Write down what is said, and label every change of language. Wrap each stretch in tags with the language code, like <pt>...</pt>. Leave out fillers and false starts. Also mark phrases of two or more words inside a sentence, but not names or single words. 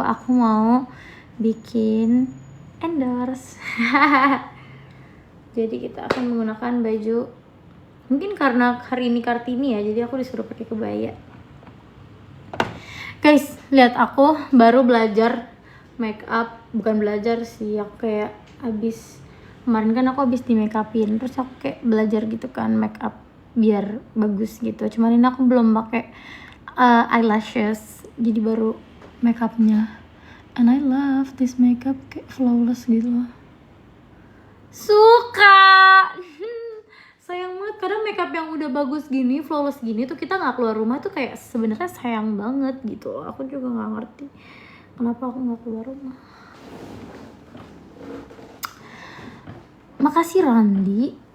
<id>Aku mau bikin endorse. Jadi kita akan menggunakan baju. Mungkin karena hari ini Kartini ya. Jadi aku disuruh pakai kebaya. Guys, lihat aku baru belajar</id> <en>make up.</en> <id>Bukan belajar sih, aku kayak kemarin kan aku habis di</id> <en>make upin,</en> <id>terus aku kayak belajar gitu kan</id> <en>make up</en> <id>biar bagus gitu. Cuman ini aku belum pakai eyelashes, jadi baru</id> <en>make upnya. And I love this makeup,</en> <id>kayak flawless gitu loh. Suka. Sayang banget kadang makeup yang udah bagus gini, flawless gini tuh kita nggak keluar rumah tuh kayak sebenarnya sayang banget gitu loh. Aku juga nggak ngerti kenapa aku nggak keluar rumah. Makasih Rondi.</id>